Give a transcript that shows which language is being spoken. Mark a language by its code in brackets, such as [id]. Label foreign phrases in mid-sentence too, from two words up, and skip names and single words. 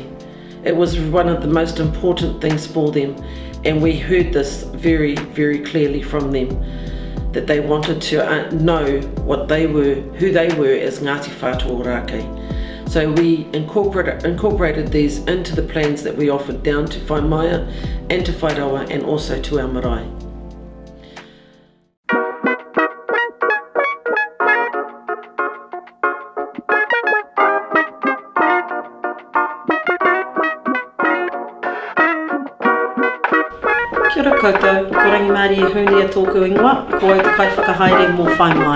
[en] It was one of the most important things for them, and we heard this very, very clearly from them, that they wanted to know what they were, who they were as Ngāti Whātua ŌRākei. So we incorporated these into the plans that we offered down to Whaimaia and to Whairawa and also to our marae. [mi] Kia ora koutou, ko rangi Māori e huni a tōku ingoa, ko au te kai whakahaere mō Whaimaia.